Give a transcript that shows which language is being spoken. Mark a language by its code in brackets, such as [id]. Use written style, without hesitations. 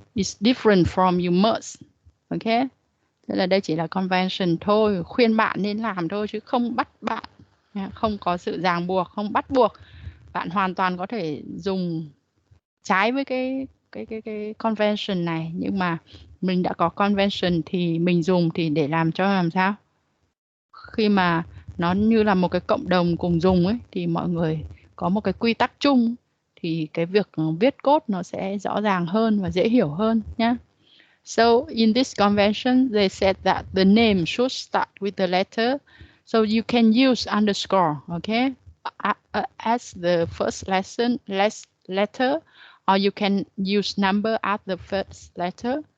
[en] It's different from you must. [vi] Okay, thế là đây chỉ là convention thôi, khuyên bạn nên làm thôi chứ không bắt bạn, không có sự ràng buộc, không bắt buộc. Bạn hoàn toàn có thể dùng trái với cái convention này, nhưng mà mình đã có convention thì mình dùng thì để làm sao khi mà nó như là một cái cộng đồng cùng dùng ấy, thì mọi người có một cái quy tắc chung thì cái việc viết code nó sẽ rõ ràng hơn và dễ hiểu hơn nhé. [en] So in this convention, they said that the name should start with the letter, so you can use underscore, okay, as the first letter, or you can use number at the first letter.